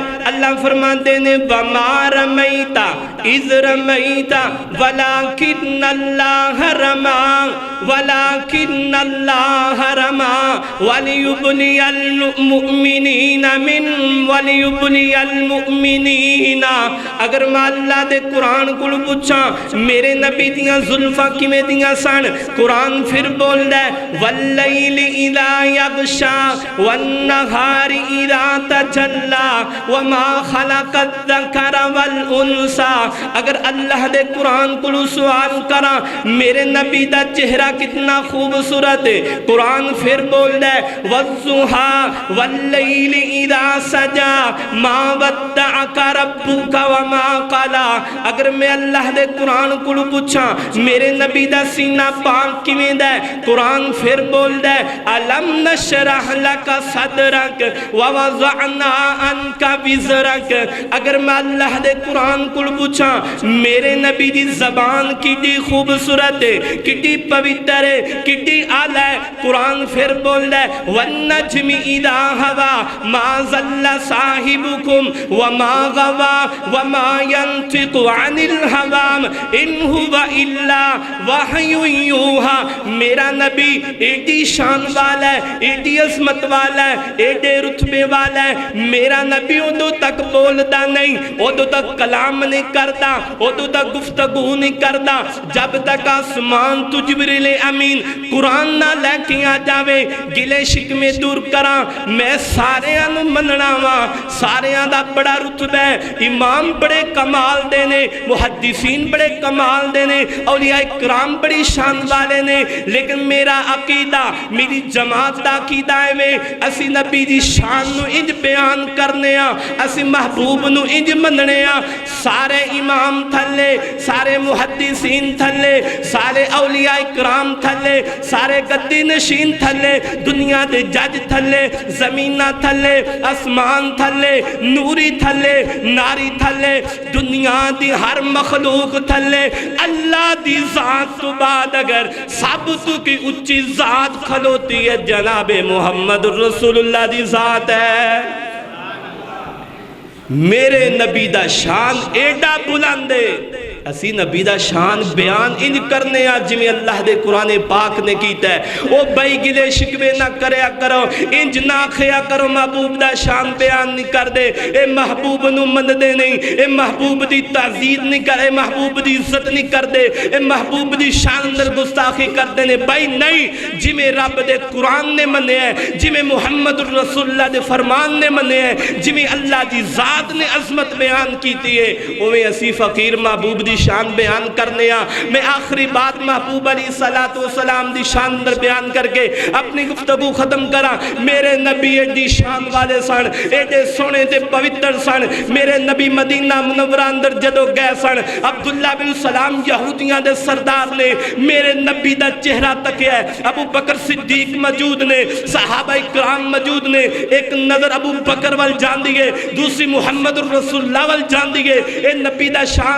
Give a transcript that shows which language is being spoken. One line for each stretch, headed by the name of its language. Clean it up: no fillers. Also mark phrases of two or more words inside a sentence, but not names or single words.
Arabic: اللہ
Punjabi: فرماتے نے
Arabic: وما رمیتا اذ رمیتا ولکن اللہ رما ولکن اللہ رما ولیبلی المؤمنین ولیبلی المؤمنین۔
Punjabi: اگر میں اللہ دے قرآن کو پوچھاں میرے نبی دیاں زلفاں کیویں دیاں سن، قرآن پھر بول دے
Arabic: واللیل اذا یغشا والنہار اذا تجلی وما خلق الذکر والانثی۔
Punjabi: اگر اللہ دے قرآن کو سوال کرا میرے نبی دا چہرہ کتنا خوبصورت ہے، قرآن پھر بول دے
Arabic: والضحی واللیل اذا سجا ما ودعک ربک وما قلا۔
Punjabi: اگر میں اللہ دے قرآن کو پوچھاں میرے نبی دا سینہ پاک کیویں دا ہے، قرآن پھر بول دے
Arabic: الم نشرح لک صدرک ووضعنا عنک وزرک۔
Punjabi: اگر میں اللہ دے قرآن کو پوچھاں میرے نبی دی زبان کتنی خوبصورت ہے، کتنی پوتر ہے، کتنی اعلی ہے، قرآن پھر بول دے
Arabic: والنجم اذا ہوا ما ضل صاحبکم وما غوا وما ينطق عن الهوى ان هو الا وحی یوحی۔
Punjabi: میرا نبی ایڈی شان والا ہے، ایڈی عظمت والا ہے، ایڈے رتبے والا ہے۔ میرا نبی ادو تک بولدا نہیں، ادو تک کلام نہیں کرتا، ادو تک گفتگو نہیں کرتا جب تک آسمان تو جبریل امین قرآن نہ لے کے آ جاوے۔ گلے شکمے دور کراں میں سارے انو مننا وا، سارے دا بڑا رتبہ ہے، امام بڑے کمال دینے، محدثین بڑے کمال دینے، اولیاء اکرام بڑی شان والے نے، لیکن میرا عقیدہ میری جماعت دا عقیدہ ہے میں اسی نبی دی شان نو انج بیان کرنے ہاں، اسی محبوب نو انج مننے ہاں۔ سارے امام تھلے، سارے محدثین تھلے، سارے اولیاء اکرام تھلے، سارے گدی نشین تھلے، دنیا دے جج تھلے، زمینہ تھلے، اسمان تھلے، نوری تھلے، ناری تھلے، دنیا دی ہر مخلوق تھلے، اللہ دی ذات تو بعد اگر سب تو کی اچھی ذات کھلوتی ہے جناب محمد رسول اللہ دی ذات ہے۔ میرے نبی دا شان ایڈا بلندے اسی نبی دا شان بیان انج کرنے آج جمیں اللہ دے قرآن پاک نے کیتا ہے او بھائی گلے شکوے نہ کریا کرو انج نہ کھیا کرو محبوب دا شان بیان نہیں کر دے اے محبوب نو مند دے نہیں اے محبوب دی تعزیز نہیں کر اے محبوب دی عزت نہیں کر دے اے محبوب دی شان در گستاخی کر دے بھائی نہیں جمیں رب دے قرآن نے منے ہیں جمیں محمد الرسول اللہ دے فرمان نے منے ہیں جمیں اللہ دی ذات نے عظمت بیان کیتی ہے اوہ اسی فقیر محبوب دی شان بیان کرنے میں آخری بات محبوب
Arabic: علیہ السلام
Punjabi: دی شان در بیان کر کے اپنی گفتگو ختم کرا میرے نبی ایڈی شان والے سن ایڈے سونے تے پوتر سن میرے نبی مدینہ منورہ اندر جدو گئے سن عبداللہ بن سلام یہودیاں دے سردار نے میرے نبی دا چہرہ تکیا ہے ابو بکر صدیق موجود نے صحابہ اکرام موجود نے ایک نظر ابو بکر وال جان دیئے دوسری محمد الرسول اللہ وال جان دیئے اے نبی دا شان